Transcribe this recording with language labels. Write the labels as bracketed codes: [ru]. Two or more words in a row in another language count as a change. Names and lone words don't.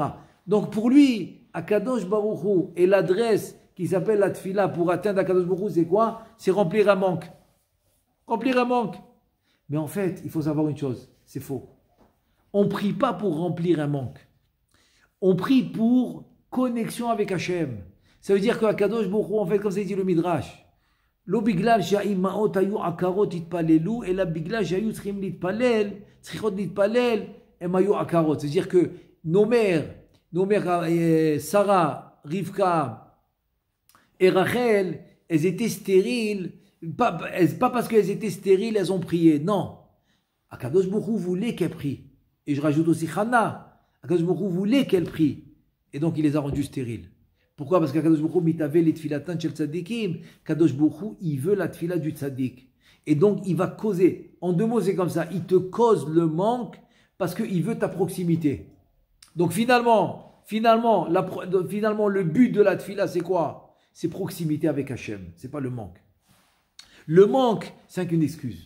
[fr] Donc pour lui, [he] הקדוש ברוך הוא, [fr] et l'adresse qui s'appelle la tfila pour atteindre [he] הקדוש ברוך הוא, [fr] c'est quoi? C'est remplir un manque. Mais en fait, il faut savoir une chose, c'est faux. On ne prie pas pour remplir un manque. On prie pour connexion avec Hachem. Ça veut dire qu' [he] הקדוש ברוך הוא, [fr] en fait, comme ça dit le Midrash, [he] לא בגלל שהאימהות היו עקרות התפללו, אלא בגלל שהיו צריכות להתפלל, הם היו עקרות. [fr] C'est-à-dire que nos mères, Sarah, Rivka et Rachel, elles étaient stériles, pas parce qu'elles étaient stériles, elles ont prié. Non. [he] הקדוש ברוך הוא [fr] voulait qu'elles prient. Et je rajoute aussi Chana. [he] הקדוש ברוך הוא [fr] voulait qu'elles prient. Et donc il les a rendues stériles. Pourquoi? Parce qu' [he] הקדוש ברוך הוא [fr] mitave les [he] תפילתן של צדיקים. הקדוש ברוך הוא, [fr] il veut la tfila du tzadik. Et donc il va causer. En deux mots, c'est comme ça. Il te cause le manque parce qu'il veut ta proximité. Donc finalement, le but de la tfila, c'est quoi? c'est proximité avec Hachem, c'est pas le manque. Le manque, c'est qu'une excuse.